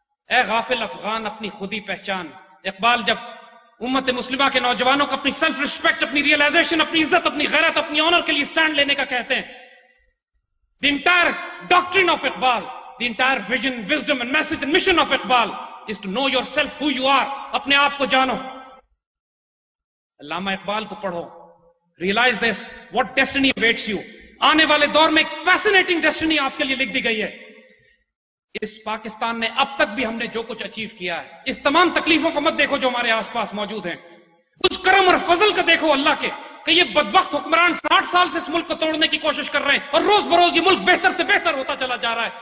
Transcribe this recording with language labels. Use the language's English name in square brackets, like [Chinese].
[Urdu] اے غافل افغان اپنی خودی پہچان. اقبال جب امت مسلمہ کے نوجوانوں کو اپنی سیلف ریسپیکٹ, اپنی ریئلائزیشن, اپنی عزت, اپنی غیرت, اپنی آنر کے لیے سٹینڈ لینے کا کہتے ہیں, [English] the entire doctrine of Iqbal, the entire vision, wisdom and message and mission of Iqbal is to know yourself, who you are. [Urdu] اپنے آپ کو جانو. علامہ اقبال کو پڑھو. [English] Realise this, what destiny awaits you. [Urdu] آنے والے دور میں ایک فیسنیٹنگ ڈیسٹنی آپ کے لیے لکھ دی گئی ہے. اس پاکستان نے اب تک بھی ہم نے جو کچھ اچیو کیا ہے, اس تمام تکلیفوں کو مت دیکھو جو ہمارے آس پاس موجود ہیں, اس کرم اور فضل کا دیکھو اللہ کے, کہ یہ بدبخت حکمران 60 سال سے اس ملک کو توڑنے کی کوشش کر رہے ہیں, اور روز بروز یہ ملک بہتر سے بہتر ہوتا چلا جا رہا ہے.